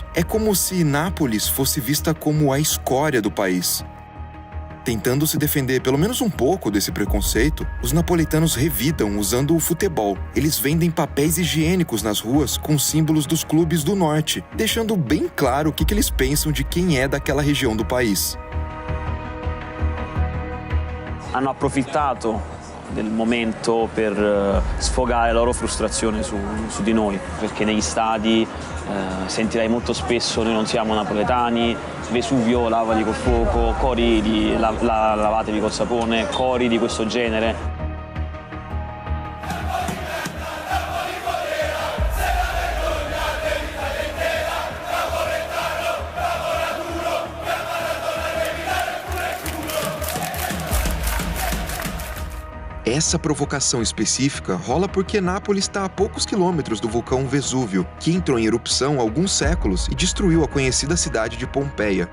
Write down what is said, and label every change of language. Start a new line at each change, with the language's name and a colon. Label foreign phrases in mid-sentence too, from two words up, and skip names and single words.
Portuguese: É como se Nápoles fosse vista como a escória do país. Tentando se defender pelo menos um pouco desse preconceito, os napolitanos revidam usando o futebol. Eles vendem papéis higiênicos nas ruas com símbolos dos clubes do norte, deixando bem claro o que eles pensam de quem é daquela região do país.
Italian: Hanno approfittato del momento per sfogare la loro frustrazione su di noi, perché negli stadi sentirai molto spesso noi non siamo napoletani, Vesuvio lavali col fuoco, cori di lavatevi col sapone, cori di questo genere.
Portuguese: Essa provocação específica rola porque Nápoles está a poucos quilômetros do vulcão Vesúvio, que entrou em erupção há alguns séculos e destruiu a conhecida cidade de Pompeia.